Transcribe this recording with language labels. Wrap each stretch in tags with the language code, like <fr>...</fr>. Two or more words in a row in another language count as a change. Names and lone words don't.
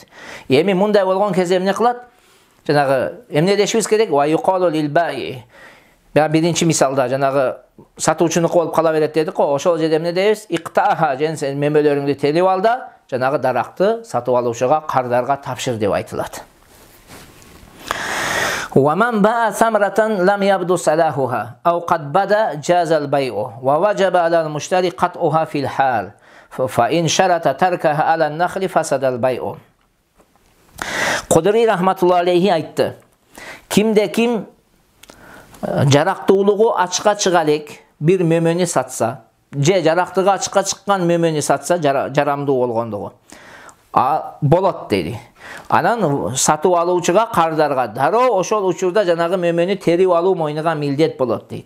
<ky>Эми мындай болгон кезде эмне кылат? Жанагы эмне дешибиз керек?</ky> <ar>ويقال للبائع.</ar> <ky>Биринчи мисалда жанагы сатуучунуку болуп кала берет дедик го. Ошол жерде эмне дейбиз? Иктаха, сен мөмөлөрүңдү терип ал да, жанагы даракты сатып алуучуга, кардарга тапшыр деп айтылат.</ky> <ar>وَمَنْ بَاءَ ثَمْرَةً لَمْ يَبْدُ صَلَاحُهَا أَوْ قَدْ بَدَا جَازَ الْبَيْعُ وَوَجَبَ عَلَى الْمُشْتَرِي قَطْعُهَا فِي الْحَالِ فَإِنْ شَرَطَ تَرْكَهَا عَلَى النَّخْلِ فَسَدَ الْبَيْعُ. Kudri رحمة الله عليه aytты.</ar> <ky>Kimde kim жарактуулугу ачыкка чыга элек бир мөмөнү сатса, же жарактыгы ачыкка чыккан мөмөнү сатса, жарамдуу болгондугу болот дейди. Анан сатып алуучуга, кардарга дароо ошол учурда жанагы мөмөнү терип алуу мойнуга милдет болот дейт.</ky>